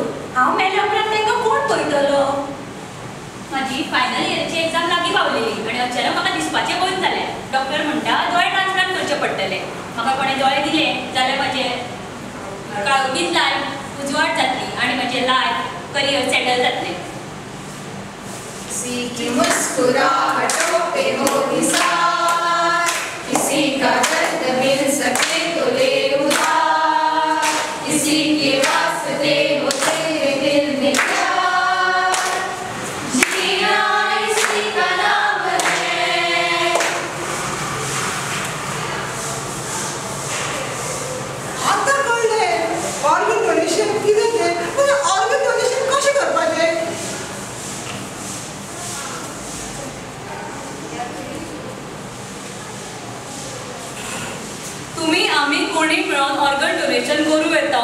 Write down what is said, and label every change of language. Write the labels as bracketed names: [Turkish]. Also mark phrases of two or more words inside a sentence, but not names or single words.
[Konkani] हांव मेल्या उपरांत तांकां कोण पळयतलो? म्हाजी [English] final yearchi exam [Konkani] लागीं पावलेली आनी अचानक म्हाका दिसपाचें बंद जालें. डॉक्टर म्हणटा दोळे ट्रान्सप्लांट करचे पडटले. म्हाका कोणें दोळे दिले जाल्यार म्हाजें काळोखीत लायफ उजवाड जातली आनी म्हजें [English] life career settle [Konkani] जातलें. [Hindi] किसी की मुस्कुराहटों पे हो निसार, किसी का दर्द मिल सके तो ले उधार, किसी के वास्ते हो तेरे दिल में प्यार, जीना इसी का नाम है. [Konkani] आता कळलें [English] organ donation [Konkani] कितें तें. पूण [English] organ donation [Konkani] कशें करपाचें? तुम्ही आम्ही कोणी मिळून [English] organ donation [Konkani] करूं येता.